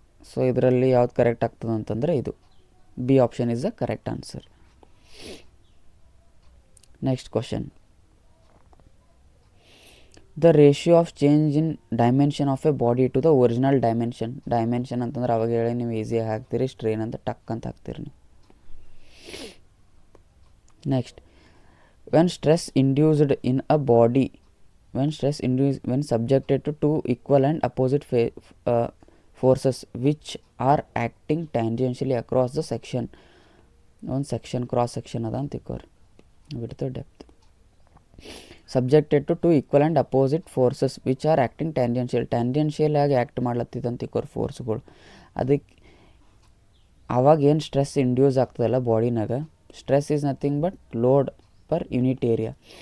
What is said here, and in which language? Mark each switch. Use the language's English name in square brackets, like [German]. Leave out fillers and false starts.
[Kannada] So ಇದರಲ್ಲಿ ಯಾವ್ದು correct ಆಗ್ತದೆ ಅಂತಂದರೆ ಇದು [English] B option is the correct answer. Next question, the ratio of change in dimension of a body to the original dimension [Kannada] ಅಂತಂದ್ರೆ ಅವಾಗ ಹೇಳಿ ನೀವು ಈಸಿಯಾಗಿ ಹಾಕ್ತೀರಿ, ಸ್ಟ್ರೈನ್ ಅಂತ ಟಕ್ ಅಂತ ಹಾಕ್ತೀರಿ ನೀವು. [English] Next, when stress induced in a body when subjected to two equal and opposite forces which are acting tangentially across the section. [Kannada] ಒಂದು ಸೆಕ್ಷನ್ ಕ್ರಾಸ್ ಸೆಕ್ಷನ್ ಅದ ಅಂತ ತಿಕ್ಕೋರಿ, width depth. [English] subjected to two equal and opposite forces which are acting tangential [Kannada] ಆಗಿ act ಮಾಡ್ಲತ್ತಿದ್ದಂತ ತಿಕ್ಕೋರಿ ಫೋರ್ಸ್ಗಳು. ಅದಕ್ಕೆ ಅವಾಗ ಏನು stress induce ಆಗ್ತದಲ್ಲ ಬಾಡಿನಾಗ, [English] Stress is nothing but load per unit area.